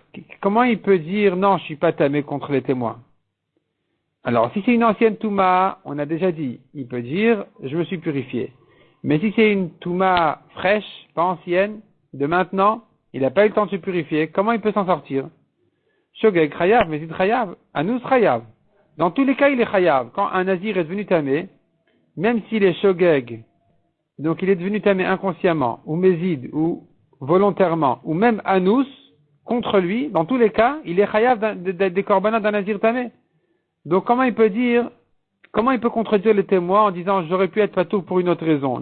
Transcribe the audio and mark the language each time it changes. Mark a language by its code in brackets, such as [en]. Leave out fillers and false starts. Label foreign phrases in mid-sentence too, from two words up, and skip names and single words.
[fr] Comment il peut dire non, je suis pas tamé contre les témoins? Alors, si c'est une ancienne touma, on a déjà dit, il peut dire je me suis purifié. Mais si c'est une touma fraîche, pas ancienne, de maintenant, il n'a pas eu le temps de se purifier, comment il peut s'en sortir? [he] שוגג חייב, מזיד חייב, אנוס חייב. [fr] Dans tous les cas, il est chayav. Quand un nazir est devenu tamé, même s'il est shogeg, donc il est devenu tamé inconsciemment, ou mézid, ou volontairement, ou même anus, contre lui, dans tous les cas, il est chayav des korbanats d'un nazir tamé. Donc comment il peut contredire les témoins en disant j'aurais pu être patour pour une autre raison?